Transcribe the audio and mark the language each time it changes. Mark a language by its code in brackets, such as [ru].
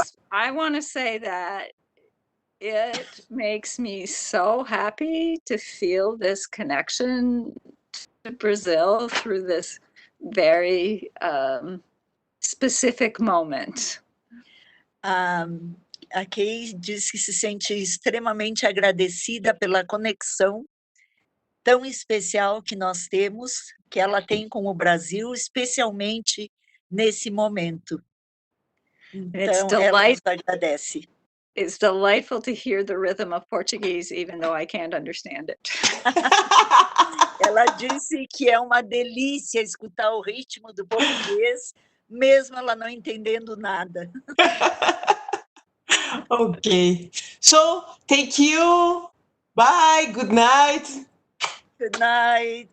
[en] I want to say that it makes me so happy to feel this connection to Brazil through this very specific moment. [pt] A Kay diz que se sente extremamente agradecida pela conexão tão especial que nós temos, que ela tem com o Brasil, especialmente nesse momento. Então, ela nos agradece. [en] It's delightful to hear the rhythm of Portuguese, even though I can't understand it. [pt] Ela disse que é uma delícia escutar o ritmo do português, mesmo ela não entendendo nada. [en] Okay. So, thank you. Bye. Good night. Good night.